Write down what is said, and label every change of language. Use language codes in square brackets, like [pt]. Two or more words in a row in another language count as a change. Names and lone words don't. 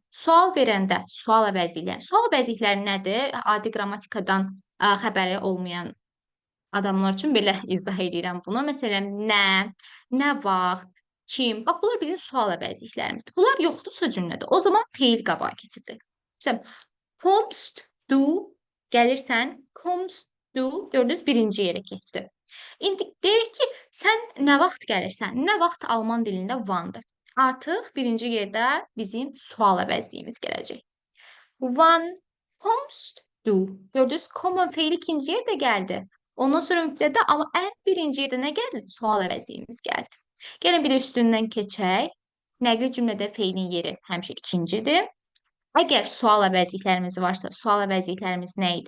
[az] Sual verəndə sual əvəzlikləri. Sual əvəzlikləri nədir? Adi qrammatikadan xəbəri olmayan adamlar üçün belə izah edirəm bunu. Məsələn, nə vaxt, kim. Bax, bunlar bizim sual əvəzliklərimizdir. Bunlar yoxdursa cümlədə, o zaman feil qabağa keçidir. Məsələn, [de] kommst du, [az] gəlirsən, [de] kommst du, [az] gördünüz, birinci yerə keçdi. İndi deyək ki, sən nə vaxt gəlirsən? Nə vaxt alman dilində wandır. Artıq birinci yerdə bizim sual əvəzliyimiz gələcək. [de] Wann kommst du? [az] Gördünüz, common feili ikinci yerdə gəldi. Ondan sonra mübtəda, amma ən birinci yerdə nə gəldi? Sual əvəzliyimiz gəldi. Gəlin bir də üstündən keçək. Nəqli cümlədə feilin yeri həmişə ikincidir. Əgər sual əvəzliklərimiz varsa, sual əvəzliklərimiz nə idi?